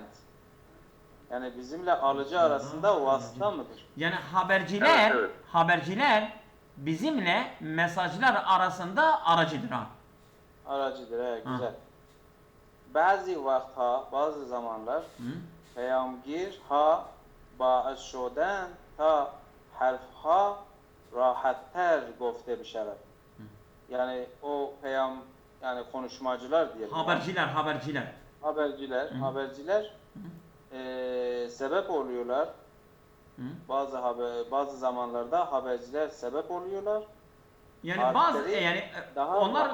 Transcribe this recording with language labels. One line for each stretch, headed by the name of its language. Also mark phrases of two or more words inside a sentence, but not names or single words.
Turkish: Yani bizimle alıcı arasında vasıta mıdır? Yani Evet. haberciler bizimle mesajlar arasında aracıdır ha. Aracıdır, evet, Ha. güzel. bazı zamanlar
Persian: پیامگیر ها باعث شدن تا حرفها راحت‌تر گفته بشود.
Turkish: Yani o yani konuşmacılar diyelim. Haberciler. Haberciler sebep oluyorlar. Bazı zamanlarda haberciler sebep oluyorlar. Yani onlar